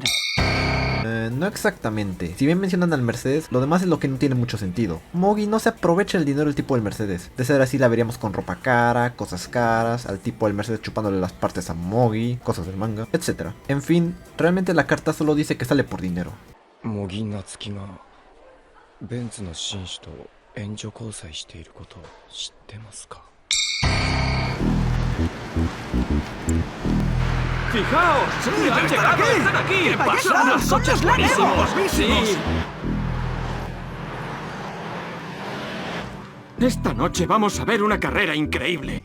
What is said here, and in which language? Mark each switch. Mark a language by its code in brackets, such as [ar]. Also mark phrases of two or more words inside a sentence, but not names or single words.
[es] No exactamente. Si bien mencionan al Mercedes, lo demás es lo que no tiene mucho sentido. Mogi no se aprovecha el dinero del tipo del Mercedes. De ser así la veríamos con ropa cara, cosas caras, al tipo del Mercedes chupándole las partes a Mogi, cosas del manga, etc. En fin, realmente la carta solo dice que sale por dinero. [ja] Mogi Natsukiがベンツの紳士と援助交際していることを知ってますか? [es] ¡Fijaos! Sí, ¡Han llegado! ¡Están aquí! ¡Pasan los coches buenísimos! ¡Sí! Esta noche vamos a ver una carrera increíble.